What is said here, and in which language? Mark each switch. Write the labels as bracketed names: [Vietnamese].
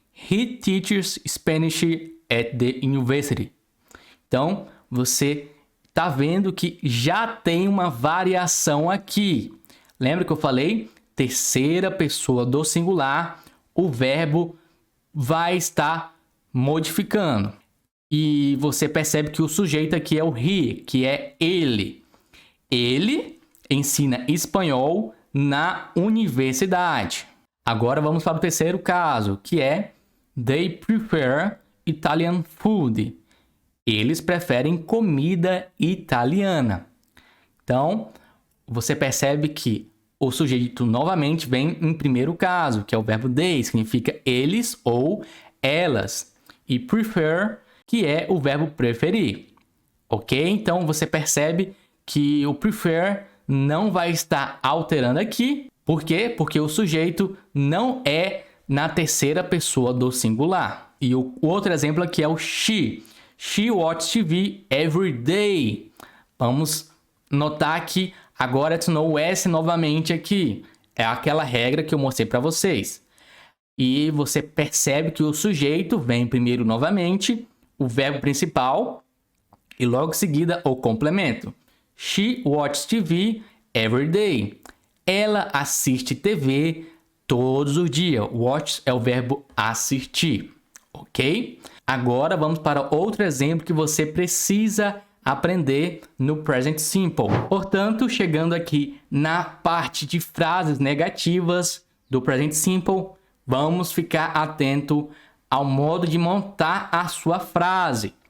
[English] He teaches Spanish at the university. [Portuguese] Então, você está vendo que já tem uma variação aqui. Lembra que eu falei? Terceira pessoa do singular, o verbo vai estar modificando. E você percebe que o sujeito aqui é o he, que é ele. Ele ensina espanhol na universidade. Agora vamos para o terceiro caso, que é [English] they prefer Italian food. [Portuguese] Eles preferem comida italiana. Então, você percebe que o sujeito novamente vem em primeiro caso, que é o verbo they, significa eles ou elas. E prefer, que é o verbo preferir. Ok? Então, você percebe que o prefer não vai estar alterando aqui. Por quê? Porque o sujeito não é na terceira pessoa do singular. E o outro exemplo aqui é o she. [English] She watches TV every day. [Portuguese] Vamos notar que agora adicionou o S novamente aqui. É aquela regra que eu mostrei para vocês. E você percebe que o sujeito vem primeiro novamente, o verbo principal e logo em seguida o complemento. [English] She watches TV every day. [Portuguese] Ela assiste TV todos os dias. Watch é o verbo assistir, ok? Agora vamos para outro exemplo que você precisa aprender no Present Simple. Portanto, chegando aqui na parte de frases negativas do Present Simple, vamos ficar atento ao modo de montar a sua frase.